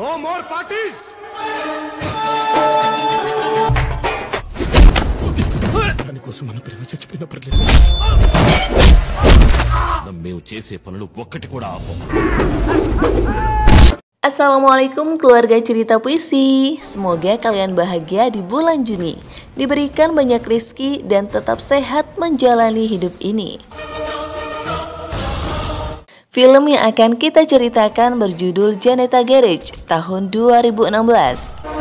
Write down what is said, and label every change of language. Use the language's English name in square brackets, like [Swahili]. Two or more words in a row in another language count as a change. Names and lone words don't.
[English] No more parties! [Telugu] దానికోసం మన ప్రేమ చచ్చిపోయినా పర్లేదు. మేము చేసే పనులు ఒక్కటి కూడా ఆపం. [Indonesian] Assalamualaikum keluarga cerita puisi. Semoga kalian bahagia di bulan Juni, diberikan banyak rezeki dan tetap sehat menjalani hidup ini. Film yang akan kita ceritakan berjudul Janeta Garage tahun 2016.